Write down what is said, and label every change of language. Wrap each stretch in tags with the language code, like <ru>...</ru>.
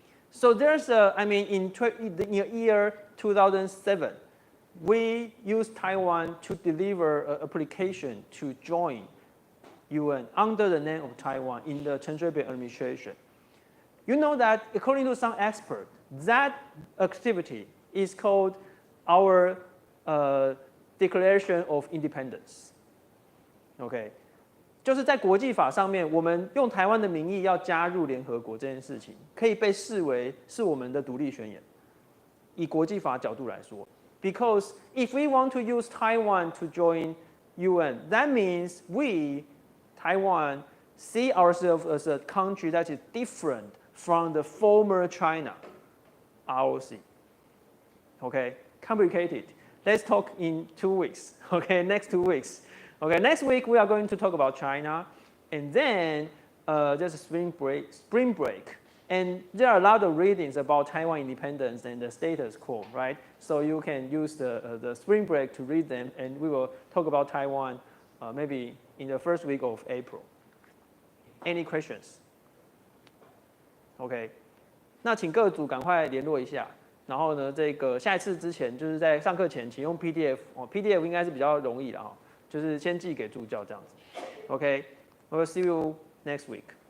<en>So there's in the year 2007, we used Taiwan to deliver an application to join UN under the name of Taiwan in the Chen Shui-bian administration. You know that according to some experts, that activity is called our Declaration of Independence.</en> <zh>OK， 就是在国际法上面，我们用台湾的名义要加入联合国这件事情，可以被视为是我们的独立宣言。以国际法角度来说</zh> <en>，because if we want to use Taiwan to join UN, that means we, Taiwan, see ourselves as a country that is different from the former China, ROC. Okay, complicated. Let's talk in 2 weeks. Okay, next 2 weeks. Okay, next week we are going to talk about China, and then there's a spring break, and there are a lot of readings about Taiwan independence and the status quo, right? So you can use the spring break to read them, and we will talk about Taiwan maybe in the first week of April. Any questions?</en> <zh>OK， 那请各组赶快联络一下。然后呢，这个下一次之前，就是在上课前，请用 PDF，PDF 应该是比较容易的哈，就是先寄给助教这样子。</zh> <en>OK， we'll see you next week.</en>